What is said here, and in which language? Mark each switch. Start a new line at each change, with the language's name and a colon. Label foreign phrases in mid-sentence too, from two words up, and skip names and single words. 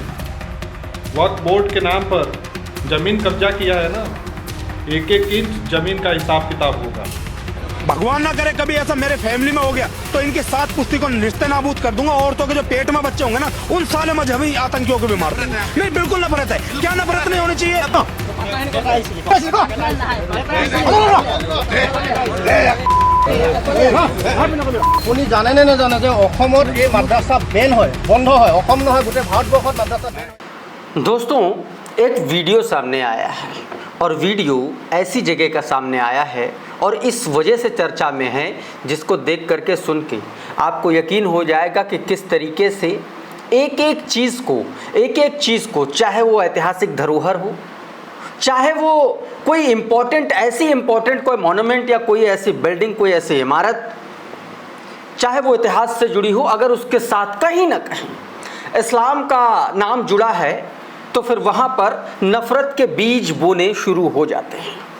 Hindi: वक्फ बोर्ड के नाम पर जमीन कब्जा किया है ना, एक एक इंच जमीन का हिसाब किताब होगा। भगवान ना करे कभी ऐसा मेरे फैमिली में हो गया तो इनके 7 पुश्ती को निस्ते नाबूद कर दूंगा। औरतों के जो पेट में बच्चे होंगे ना, उन साले मजहबी आतंकियों को भी मार दूंगा। नहीं, बिल्कुल नफरत है। क्या नफरत नहीं होनी चाहिए?
Assamese: আপুনি জানে নে নাজানে যে অসমত এই মাদ্ৰাছা বেন হয়, বন্ধ হয়। অসম নহয়, গোটেই ভাৰতবৰ্ষত মাদ্ৰাছা বেন হয়।
Hindi: दोस्तों, एक वीडियो सामने आया है और वीडियो ऐसी जगह का सामने आया है और इस वजह से चर्चा में है जिसको देख करके सुन के आपको यकीन हो जाएगा कि किस तरीके से एक एक चीज़ को चाहे वो ऐतिहासिक धरोहर हो, चाहे वो कोई इम्पोर्टेंट कोई मॉन्यूमेंट या कोई ऐसी बिल्डिंग, कोई ऐसी इमारत, चाहे वो इतिहास से जुड़ी हो, अगर उसके साथ कहीं ना कहीं इस्लाम का नाम जुड़ा है तो फिर वहाँ पर नफ़रत के बीज बोने शुरू हो जाते हैं।